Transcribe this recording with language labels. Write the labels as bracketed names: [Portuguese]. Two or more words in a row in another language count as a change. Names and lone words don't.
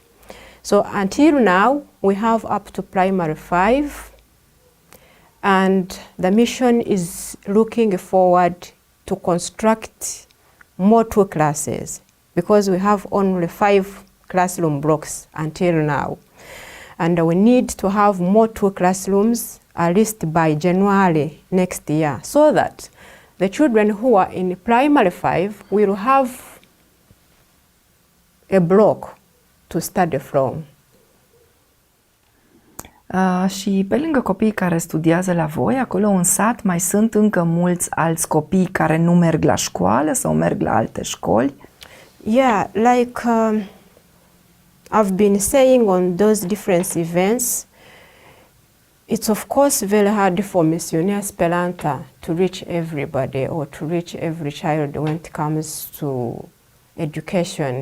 [English] So until now, we have up to primary 5, and the mission is looking forward to construct more 2 classes, because we have only 5 classroom blocks until now. And we need to have more 2 classrooms at least by January next year, so that the children who are in primary 5 will have a block to study from. [Romanian] Și pe lângă copiii care studiază la voi, acolo în sat mai sunt încă mulți alți copii care nu merg la școală sau merg la alte școli? [English] Yeah, like I've been saying on those different events, it's of course very hard for Misiunea Speranța to reach everybody or to reach every child when it comes to education.